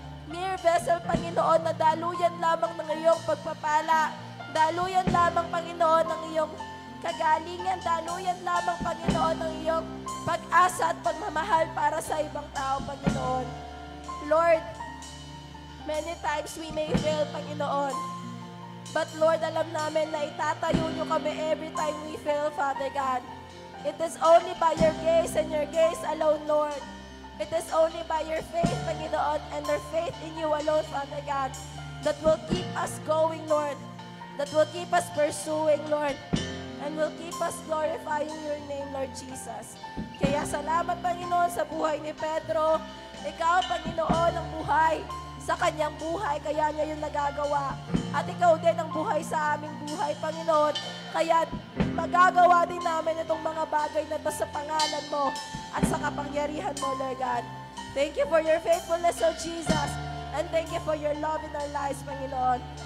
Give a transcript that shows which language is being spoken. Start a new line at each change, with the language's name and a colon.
English: Mere vessel,
Filipino: Panginoon, na daluyan lamang ng iyong pagpapala. Daluyan lamang, Panginoon, ng iyong kagalingan. Daluyan lamang, Panginoon, ng iyong pag-asa at pagmamahal para sa ibang tao, Panginoon.
English: Lord, many times we may fail, Panginoon. But Lord,
Filipino: alam namin na itatayo niyo kami
English: every time we fail, Father God. It is only by your grace and your grace alone, Lord. It is only by your faith, Panginoon, and our faith in you alone, Father God, that will keep us going, Lord. That will keep us pursuing, Lord. And will keep us glorifying your name, Lord Jesus.
Filipino: Kaya salamat, Panginoon, sa buhay ni Pedro. Ikaw, Panginoon, ang buhay sa kanyang buhay, kaya niya yung nagagawa. At ikaw din ang buhay sa aming buhay, Panginoon. Kaya magagawa din namin itong mga bagay na ito sa pangalan mo at sa kapangyarihan mo, Lord God.
English: Thank you for your faithfulness, O Jesus. And thank you for your love in our lives, Panginoon.